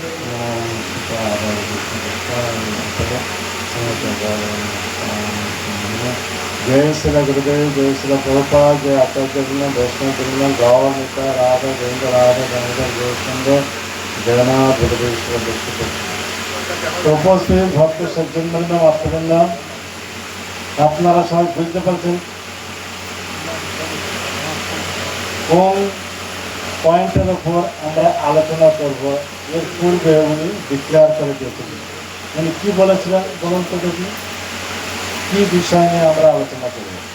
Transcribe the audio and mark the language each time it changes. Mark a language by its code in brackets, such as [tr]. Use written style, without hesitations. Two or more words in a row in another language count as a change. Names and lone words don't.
[bn] জয় শ্রী গুরুদেব জয় শ্রী প্রভুপাদ জয় আচার্য বৈষ্ণব বৃন্দ গৌর নিতা রাধা গোবিন্দ রাধা গঙ্গা জয়চন্দ্র জগন্নাথ বলদেশ্বর তো উপস্থিত ভক্ত সজ্জন বৃন্দ মাতৃবৃন্দ আপনারা সবাই বুঝতে পারছেন কোন পয়েন্টের উপর আমরা আলোচনা করব। এর পূর্বে উনি ডিক্লেয়ার করে দিয়েছিলেন। উনি কি বলেছিলেন বলুন তো দেখি, কি বিষয় নিয়ে আমরা আলোচনা করব?